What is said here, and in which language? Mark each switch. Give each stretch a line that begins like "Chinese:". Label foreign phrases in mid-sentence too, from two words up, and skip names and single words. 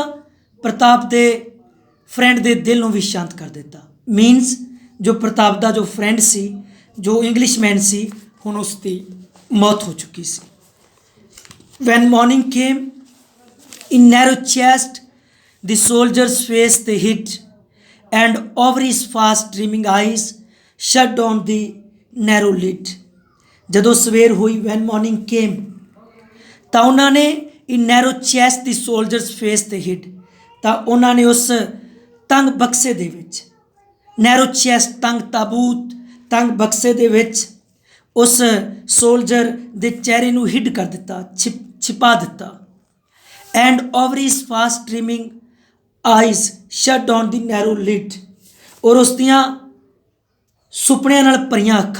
Punjabi: ਪ੍ਰਤਾਪ ਦੇ ਫਰੈਂਡ ਦੇ ਦਿਲ ਨੂੰ ਵੀ ਸ਼ਾਂਤ ਕਰ ਦਿੱਤਾ। ਮੀਨਸ ਜੋ ਪ੍ਰਤਾਪ ਦਾ ਜੋ ਫਰੈਂਡ ਸੀ, ਜੋ ਇੰਗਲਿਸ਼ਮੈਨ ਸੀ, ਹੁਣ ਉਸ ਦੀ ਮੌਤ ਹੋ ਚੁੱਕੀ ਸੀ।
English: When morning came in narrow chest the soldier's face they hid, and over his fast dreaming eyes shut down the narrow lid।
Punjabi: ਜਦੋਂ ਸਵੇਰ ਹੋਈ,
English: when morning came,
Punjabi: ਤਾਂ ਉਹਨਾਂ ਨੇ
English: in narrow chest the soldier's face they hid,
Punjabi: ਤਾਂ ਉਹਨਾਂ ਨੇ ਉਸ ਤੰਗ ਬਕਸੇ ਦੇ ਵਿੱਚ,
English: narrow chest
Punjabi: ਤੰਗ ਤਾਬੂਤ, ਤੰਗ ਬਕਸੇ ਦੇ ਵਿੱਚ ਉਸ ਸੋਲਜਰ ਦੇ ਚਿਹਰੇ ਨੂੰ ਹਿੱਡ ਕਰ ਦਿੱਤਾ, ਛਿਪਾ ਦਿੱਤਾ।
English: And over his fast dreaming eyes shut down the narrow lid,
Punjabi: ਔਰ ਉਸ ਦੀਆਂ ਸੁਪਨਿਆਂ ਨਾਲ ਭਰੀਆਂ ਅੱਖਾਂ।